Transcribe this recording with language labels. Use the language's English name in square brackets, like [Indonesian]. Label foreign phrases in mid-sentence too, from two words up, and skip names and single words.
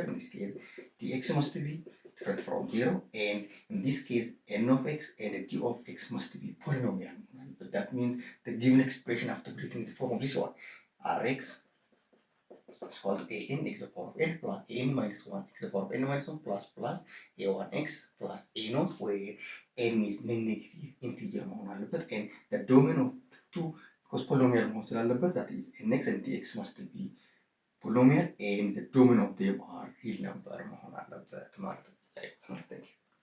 [English] In this case, dx must be different from 0, and in this case, n of x and d of x must be polynomial. But that means the given expression have to be written in the form of this one, rx is equal to an x to the power of n plus an minus 1 x to the power of n minus 1 plus a1x plus a0, where n is negative integer [Amharic] መሆን አለበት, [English] and the domain of 2 because polynomial [Amharic] መሆን ስላለበት [English] that is nx and dx must be polynomial and the domain of them are real number [Amharic] መሆን አለበት ማለት ነው።